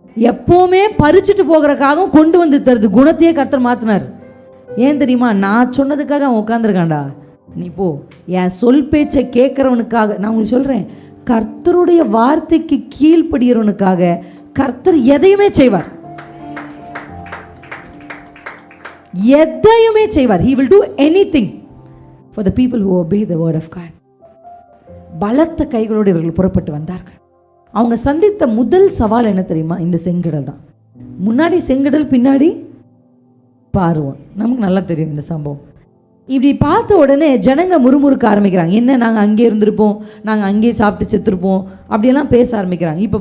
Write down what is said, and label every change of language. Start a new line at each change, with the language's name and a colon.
Tamil: எப்போவுமே பறிச்சுட்டு போகிற காகம் கொண்டு வந்து தருது. குணத்தையே கர்த்தர் மாற்றினார். ஏன் தெரியுமா? நான் சொன்னதுக்காக அவன் உட்காந்துருக்கான்டா, நீ போ. என் சொல் பேச்சை கேட்குறவனுக்காக நான் உங்களுக்கு சொல்கிறேன், கர்த்தருடைய வார்த்தைக்கு கீழ்ப்படுகிறவனுக்காக கர்த்தர் எதையுமே செய்வார். எதையுமே செய்வார்.
English: He will do anything for the people who obey the word of God.
Tamil: பலத்த கைகளோடு இவர்கள் புறப்பட்டு வந்தார்கள். அவங்க சந்தித்த முதல் சவால் என்ன தெரியுமா? இந்த செங்கடல் தான். முன்னாடி செங்கடல், பின்னாடி பார்வோன். நமக்கு நல்லா தெரியும் இந்த சம்பவம். இப்படி பார்த்த உடனே ஜனங்க முறுமுறுக்க ஆரம்பிக்கிறாங்க. என்ன, நாங்கள் அங்கே இருந்திருப்போம், நாங்கள் அங்கேயே சாப்பிட்டு செத்துருப்போம், அப்படியெல்லாம் பேச ஆரம்பிக்கிறாங்க.